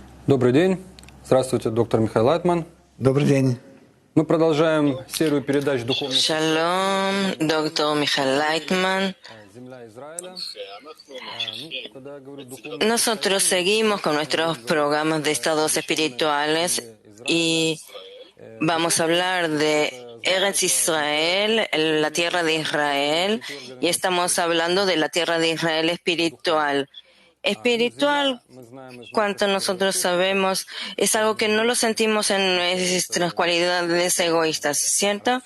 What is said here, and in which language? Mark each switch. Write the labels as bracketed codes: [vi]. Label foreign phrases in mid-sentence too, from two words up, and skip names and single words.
[ru] Добрый день. Здравствуйте, доктор Михаил Лайтман. Добрый день. Мы продолжаем серию передач духовных [es] Shalom, doctor Michael Leitman. [ru] «Земля Израиля». Когда я говорю духовных, [es] Nosotros seguimos con nuestros programas de estados espirituales y vamos a hablar de Eretz Israel, la tierra de Israel, y estamos hablando de la tierra de Israel espiritual. Espiritual, cuanto nosotros sabemos, es algo que no lo sentimos en nuestras cualidades egoístas, ¿cierto?